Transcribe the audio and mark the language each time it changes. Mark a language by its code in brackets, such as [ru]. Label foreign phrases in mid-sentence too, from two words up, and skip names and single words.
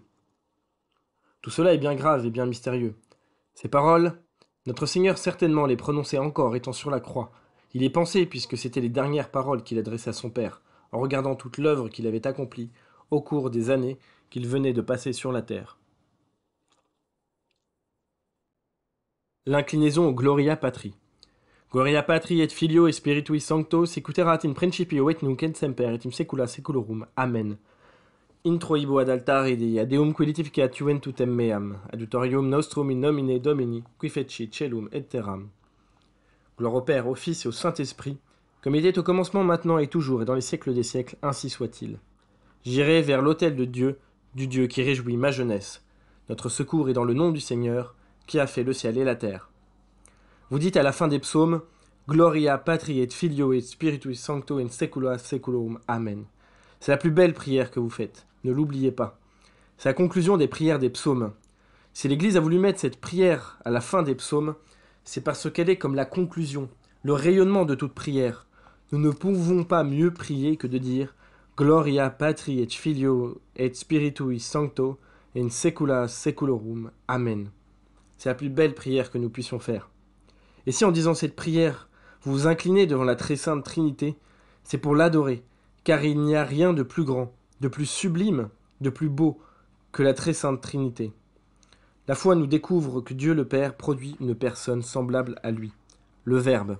[fr] Tout cela est bien grave et bien mystérieux. Ces paroles, notre Seigneur certainement les prononçait encore étant sur la croix. Il y pensait puisque c'étaient les dernières paroles qu'il adressait à son Père, en regardant toute l'œuvre qu'il avait accomplie au cours des années qu'il venait de passer sur la terre. L'inclinaison au Gloria Patri. [la] Gloria Patri et Filio et Spiritui Sancto, secuterat in principio et nunc et semper et in saecula saeculorum. Amen. Introibo ad altare Dei, Deum quilificat juventutem meam, adjutorium nostrum in nomine Domini, qui feci celum et terram. [fr] Gloire au Père, au Fils et au Saint-Esprit, comme il était au commencement, maintenant et toujours, et dans les siècles des siècles, ainsi soit-il. J'irai vers l'autel de Dieu, du Dieu qui réjouit ma jeunesse. Notre secours est dans le nom du Seigneur, qui a fait le ciel et la terre. Vous dites à la fin des psaumes, [la] Gloria Patri et Filio et Spiritus Sancto in saecula saeculorum. Amen. [fr] C'est la plus belle prière que vous faites, ne l'oubliez pas. C'est la conclusion des prières des psaumes. Si l'Église a voulu mettre cette prière à la fin des psaumes, c'est parce qu'elle est comme la conclusion, le rayonnement de toute prière. Nous ne pouvons pas mieux prier que de dire [la] Gloria Patri et Filio et Spiritui Sancto in saecula saeculorum. [fr] Amen. C'est la plus belle prière que nous puissions faire. Et si en disant cette prière, vous vous inclinez devant la très sainte Trinité, c'est pour l'adorer, car il n'y a rien de plus grand, de plus sublime, de plus beau que la très sainte Trinité. La foi nous découvre que Dieu le Père produit une personne semblable à lui, le Verbe.